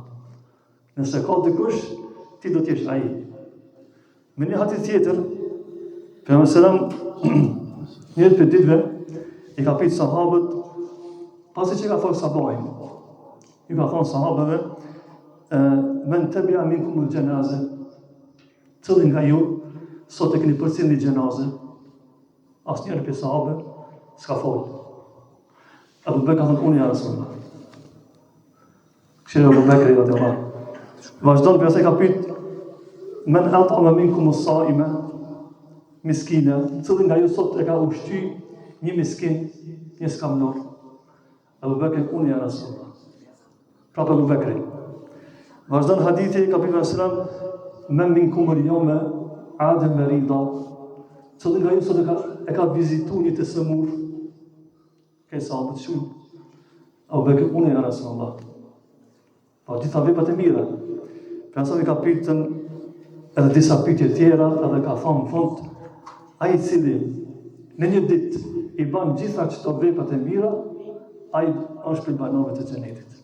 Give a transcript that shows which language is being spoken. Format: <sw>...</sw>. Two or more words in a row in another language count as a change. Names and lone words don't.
<sq>Nëse ka dikush, ti do të jesh ai. Me një hadith tjetër, pejgamberi një për ditëve i ka pyet sahabët, pasi që ka thonë sabahin, i ka thonë sahabëve,</sq> <ar>من تبع منكم الجنازة,</ar> <sq>cili nga ju sot e keni përcjellë një xhenazë? Asnjëri prej sahabëve s'ka folë. Abu Bekr ka thënë unë ja Rasulullah. Këshire Abu Bekri radiallahu. Vazhdon për ka pyet</sq> <ar>من أطعم منكم الصائم مسكينا,</ar> <sq>cili nga ju sot e ka ushqy një miskin, një skamnor. Abu Bekri unë ja Rasulullah. Prapë Abu Bekri. Vazhdon hadithi ka pyet sallam</sq> <ar>من منكم اليوم عاد مريضا,</ar> <sq>cili nga ju sot e ka vizitu një të sëmur, ke sahabët shumë. Abu Bekri unë ja Rasulullah. Po gjitha veprat e mira. Pejgamberi ka pyetën edhe disa pyetje tjera, edhe ka thonë në fund, ai i cili në një ditë i bën gjitha këto veprat e mira, ai është prej banorëve të xhenetit.</sq>